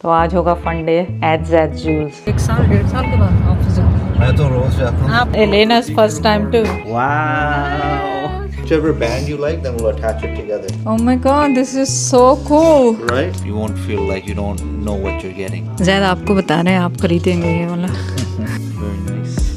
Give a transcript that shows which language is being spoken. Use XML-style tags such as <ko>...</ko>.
<hi>तो आज होगा</hi> <en>fun day at</en> <hi>zaid joules. 1 साल 1.5 साल के बाद ऑफिस जाना है। मैं तो रोज जाता हूँ।</hi> <en>आप Elena's first time too. Wow. Whichever band you like, then we'll attach it together. Oh my god, this is so cool. Right? You won't feel like you don't know what you're getting.</en> <hi>ज़ैद आपको बता रहे हैं, आप खरीदेंगे ये वाला।</hi> <en>Very nice.</en>